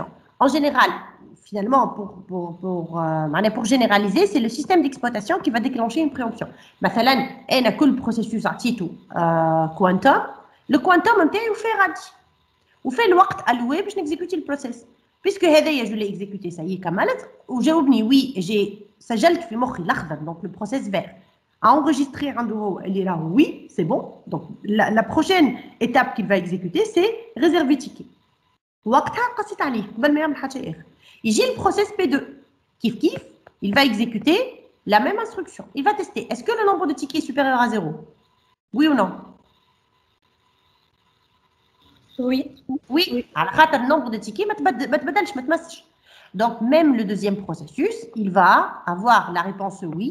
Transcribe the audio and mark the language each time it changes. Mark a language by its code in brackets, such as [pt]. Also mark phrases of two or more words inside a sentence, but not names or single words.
[fr] En général, finalement, pour généraliser, c'est le système d'exploitation qui va déclencher une préemption. Par exemple, on a le processus quantum. Le quantum, il fait radi. Ou fait le temps alloué pour exécuter le process. Puisque je l'ai exécuté, ça y est, ou j'ai oublié, oui, j'ai [ar] سجلت في مخي الأخضر, [fr] donc le process vert, a enregistré un nouveau, elle est là, oui, c'est bon. Donc la prochaine étape qu'il va exécuter, c'est réserver ticket. [ar] وقتها قصيت عليه قبل ما يعمل حاجه اخر. [fr] يجي le process P2, kif, il va exécuter la même instruction. Il va tester, est-ce que le nombre de tickets est supérieur à 0? Oui ou non? Oui. Oui. Alors, le nombre de tickets, donc, même le deuxième processus, il va avoir la réponse oui.